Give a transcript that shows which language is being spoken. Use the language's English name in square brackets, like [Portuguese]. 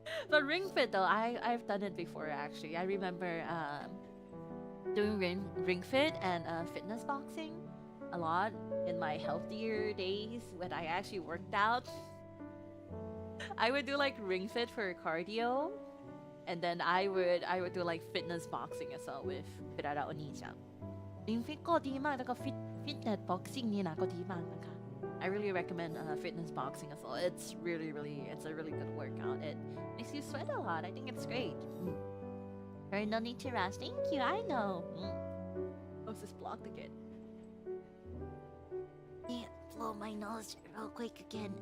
[English] But Ring Fit though, I've done it before actually. I remember doing Ring Fit and fitness boxing a lot in my healthier days when I actually worked out. I would do like Ring Fit for cardio, and then I would do like fitness boxing as well with Klara Oni-chan. [Thai] Ring Fit ก็ดีมากแล้วก็ fitness boxing นี่นะก็ดีมากนะคะ [English] I really recommend fitness boxing as well. It's a really good workout. It makes you sweat a lot. I think it's great. Very no need to rush. Thank you. I know. Oh, it's just blocked again. Yeah, blow my nose real quick again.